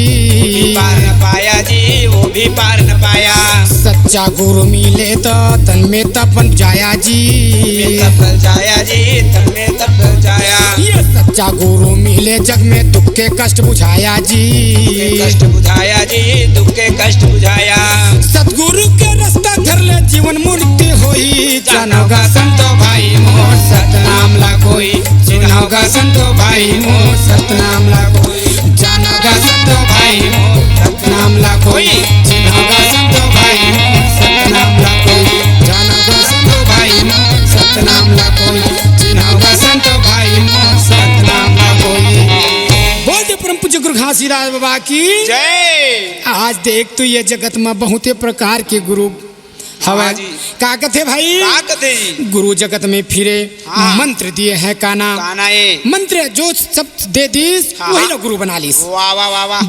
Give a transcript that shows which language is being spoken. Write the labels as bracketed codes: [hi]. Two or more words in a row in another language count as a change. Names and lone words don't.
[hne] पार न पाया जी वो भी पार न पाया सच्चा गुरु मिले तो तन में तपन जाया जी तब जाया जी तन में तब जाया ये सच्चा गुरु मिले जग में दुख के कष्ट बुझाया जी कष्ट बुझाया जी दुख के कष्ट बुझाया सतगुरु के रास्ता धर ले जीवन मुक्ति होई जानोगा संतो भाई मोर सतनाम ला कोई चिन्होगा संतो भाई मोर सतनाम ला कोई जानोगा संतो भाई मोर सतनाम ला कोई चिन्होगा संतो भाई मोर सतनाम ला कोई जानोगा संतो भाई मोर सतनाम ला कोई चिन्होगा तुलसीदास बाबा की जय। आज देख तो ये जगत में बहुते प्रकार के गुरु हवा हाँ जी। का कथे भाई का कथे जी? गुरु जगत में फिरे हाँ। मंत्र दिए हैं काना कानाए। मंत्र जो सब दे दीस हाँ। वही लोग गुरु बना लीस वाह वाह वाह वाह।